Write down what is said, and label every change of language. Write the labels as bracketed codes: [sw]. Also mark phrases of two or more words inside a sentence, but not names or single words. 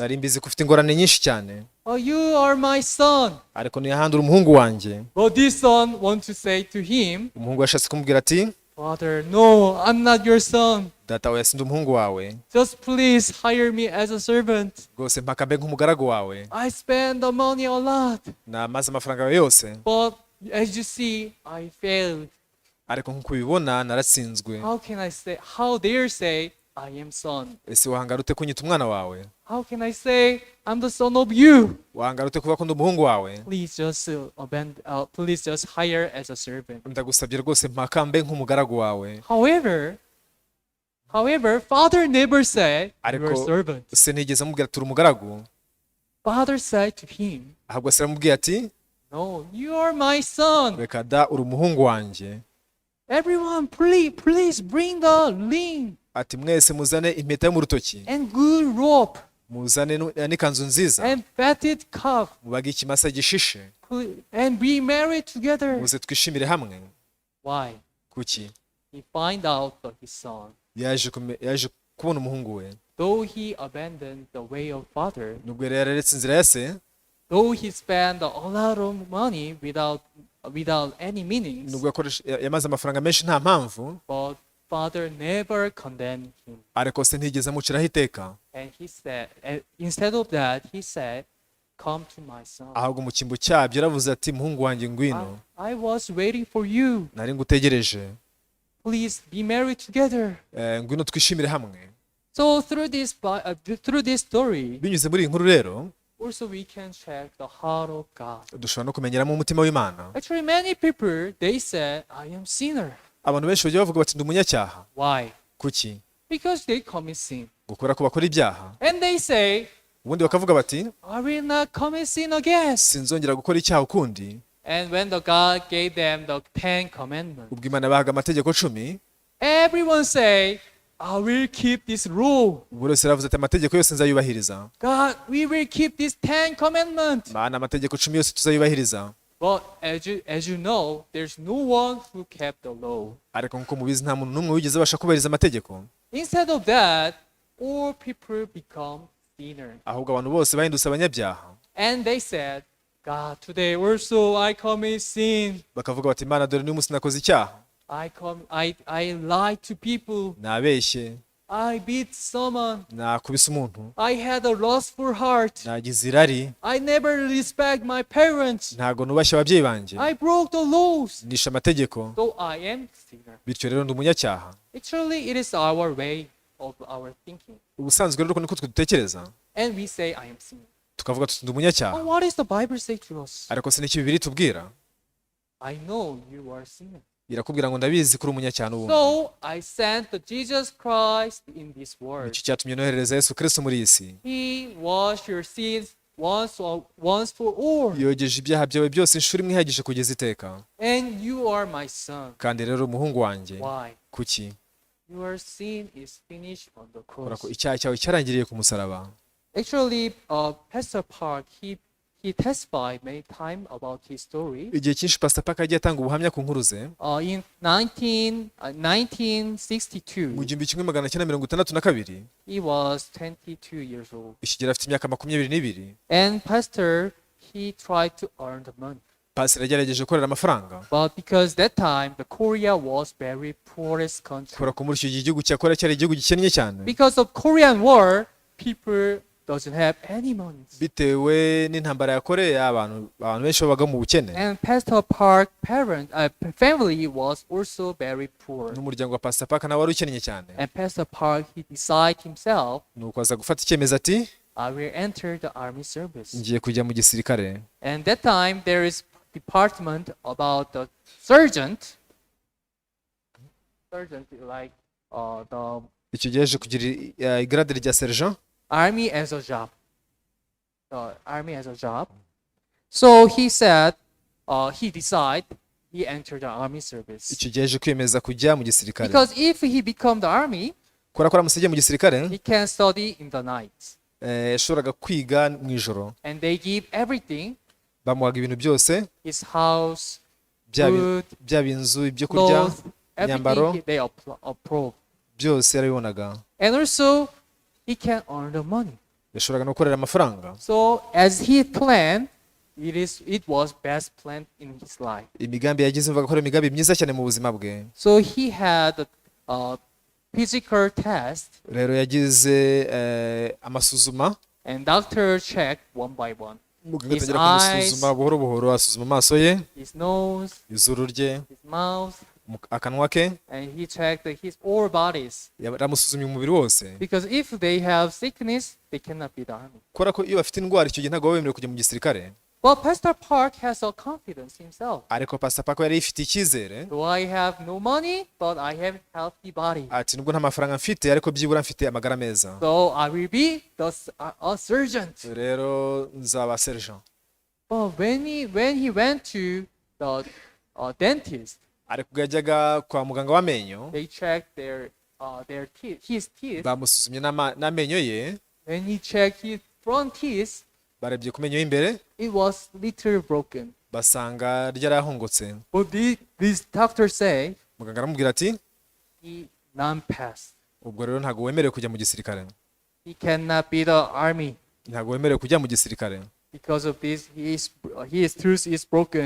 [rw] nari mbizi ko ufite ingorane nyinshi cyane. [en] You are my son. [rw] ariko niyahandura umuhungu wanjye. [en] But this son wants to say to him, [rw] umuhungu yashatse kumubwira ati, [en] Father, no, I'm not your son. [rw] data we sindi umuhungu wawe. [en] Just please hire me as a servant. [rw] rwose mpakambe nk'umugaragu wawe. [en] I spend the money a lot. [rw] namaze amafaranga yawe yose. [en] But as you see, I failed. [rw] ariko nk'uko ubibona naratsinzwe. [en] How dare say I am son? [rw] ese wahangara ute kunyita umwana wawe? [en] How can I say I'm the son of you? [rw] wahangara ute kuvuga ko ndi umuhungu wawe? [en] Please just hire as a servant. [rw] ndagusabye rwose mpakambe nk'umugaragu wawe. [en] However, father never said you are a [rw] ariko [en] servant. [rw] se ntigeze amubwira turi umugaragu. [en] Father said to him, [rw] ahubwo se aramubwiye ati, [en] no, you are my son. [rw] reka da uri umuhungu wanjye. [en] Everyone, please bring the ring [rw] ati mwese muzane impeta yo mu rutoki, [en] and good rope [rw] muzane n'ikanzu nziza, [en] and fatted calf [rw] mubage ikimasa gishishe, [en] and be married together. [rw] muze twishimire hamwe. [en] Why? [rw] kuki? [en] He find out that his son, [rw] yaje kubona umuhungu we, [en] though he abandoned the way of father, [rw] nubwo yari yararetse inzira ya se, [en] though he spent a lot of money without any meanings, [rw] nubwo yamaze amafaranga menshi nta mpamvu, [en] but father never condemned him. [rw] ariko se ntigeze amuciraho iteka. [en] And he said, instead of that, he said, come to my son. [rw] ahubwo mu cyimbo cyabyo yaravuze ati muhungu wanjye ngwino, [en] I was waiting for you. [rw] nari ngutegereje, [en] Please be married together. [rw] ngwino twishimire hamwe. [en] So through this story, [rw] Binyuze muri iyi nkuru rero [en] also we can check the heart of God. [rw] dushobora no kumenyeramo umutima w'Imana. [en] Actually, many people they said, I am sinner. [rw] Abantu benshi bajya bavuga bati ndi umunyacyaha. [en] Why? [rw] Kuki? [en] Because they commit sin. [rw] Gukora ko bakora ibyaha, [en] And they say, [rw] ubundi bakavuga bati [en] I will not commit sin again. [rw] sinzongera gukora icyaha ukundi. [en] And when the God gave them the 10 commandments, [rw] Ubwo Imana bahaga amategeko 10, [en] everyone say, I will keep this rule. [rw] buri wese yaravuze ati amategeko yose nzayubahiriza. [en] God, we will keep these 10 commandments. [rw] Mana, amategeko 10 yose tuzayubahiriza. [en] But as you know, there's no one who kept the law. [rw] Ariko nkuko mubizi nta muntu n'umwe wigeze abasha kubahiriza amategeko. [en] Instead of that, all people become sinners. [rw] Ahubwo abantu bose bahindutse abanyabyaha. [en] And they said, God, today also I commit sin. [rw] Bakavuga bati Mana, dore n'uyu munsi nakoze icyaha. [en] I lied to people. [rw] Nabeshye, [en] I beat someone. [rw] nakubise umuntu, [en] I had a lustful heart. [rw] nagize irari, [en] I never respect my parents. [rw] ntago nubashye ababyeyi banjye, [en] I broke the laws. [rw] nishe amategeko, [en] So I am sinner. [rw] bityo rero ndi umunyacyaha. [en] Actually, it is our way of our thinking. [rw] Ubusanzwe rero uko niko twe dutekereza, [en] And we say, I am sinner. [rw] tukavuga tuti ndi umunyacyaha. [en] But what does the Bible say to us? [rw] Ariko se n'iki Bibiliya itubwira? [en] I know you are sinner. [rw] Irakubwira ngo ndabizi ko uri umunyacyaha n'ubundi. [en] So I sent the Jesus Christ in this world. [rw] Iki cyatumye noherereza Yesu Kristo muri iyi si. [en] He washed your sins once for all. [rw] Yogeje ibyaha byawe byose inshuro imwe ihagije kugeza iteka. [en] And you are my son. [rw] Kandi rero umuhungu wanjye, [en] Why? [rw] kuki? [en] Your sin is finished on the [rw] Kubera [en] cross. [rw] ko icyaha cyawe cyarangiriye ku musaraba. [en] Actually, Pastor Park, he testified many times about his story. [rw] Igihe cyinshi Pastor Park yagiye atanga ubuhamya ku nkuru ze. [en] In 1962, [rw] Mu 1962 [en] he was 22 years old. [rw] ikigero afite imyaka 22. [en] And Pastor, he tried to earn the money. [rw] Pastor yagerageje gukorera amafaranga. [en] But because that time, the Korea was very poorest country. [rw] Kubera ko muri icyo gihe igihugu cya Korea cyari igihugu gikennye cyane. [en] Because of Korean War, people doesn't have any money. [rw] Bitewe n'intambara ya Korea, abantu benshi babaga mu bukene. [en] And Pastor Park family was also very poor. [rw] N'umuryango wa Pastor Park nawe wari ukennye cyane. [en] And Pastor Park, he decided himself, [rw] Nuko aza gufata icyemezo ati [en] I will enter the army service. [rw] ngiye kujya mu gisirikare. [en] And that time, there is department about the sergeant like the [rw] Icyo gihe yaje kugira igrade rya sergent. [en] army as a job. The army as a job. So he said, he decided he entered the army service. [rw] Icyo gihe yaje kwiyemeza kujya mu gisirikare. [en] Because if he become the army, [rw] Kubera ko aramusabye mu gisirikare, [en] he can study in the night. [rw] yashoboraga kwiga mu ijoro. [en] And they give everything, [rw] Bamuhaga ibintu byose, [en] his house, [rw] byaba [en] food, [rw] inzu, ibyo kurya, [en] clothes, [rw] imyambaro, [en] everything they approve. [rw] byose yarabibonaga. [en] And also, he can earn the money. [rw] Yashoboraga no gukorera amafaranga. [en] So as he planned, it was best planned in his life. [rw] Imigambi yagize mvuga ko ari imigambi myiza cyane mu buzima bwe. [en] So he had a physical test, [rw] Rero yagize amasuzuma, [en] and doctor checked one by one. [rw] muganga [en] His [rw] atangira kumusuzuma buhoro buhoro, asuzuma amaso ye, [en] His nose, [rw] izuru rye, [en] his mouth, [rw] akanwa ke, [en] and he checked his all bodies. [rw] yaramusuzumye umubiri wose. [en] Because if they have sickness, they cannot be the army. [rw] Kubera ko iyo bafite indwara icyo gihe ntabwo baba bemerewe kujya mu gisirikare. [en] But Pastor Park has a confidence himself. [rw] Ariko Pastor Park yari yifitiye icyizere. [en] So I have no money, but I have healthy body. [rw] Ati nubwo nta mafaranga mfite ariko byibura mfite amagara meza. [en] So I will be a surgeon. [rw] Rero nzaba sergent. [en] But when he went to the dentist, [rw] Ariko ubwo yajyaga kwa muganga w'amenyo, [en] they checked his teeth. [rw] bamusuzumye n'amenyo ye, [en] When he checked his front teeth, [rw] barebye ku menyo y'imbere, [en] it was little broken. [rw] basanga ryarahongotse. [en] But this doctor say [rw] Muganga aramubwira ati [en] he non-passed. [rw] ubwo rero ntabwo wemerewe kujya mu gisirikare. [en] He cannot be the army. [rw] Ntabwo wemerewe kujya mu gisirikare. [en] Because of this, his tooth is broken.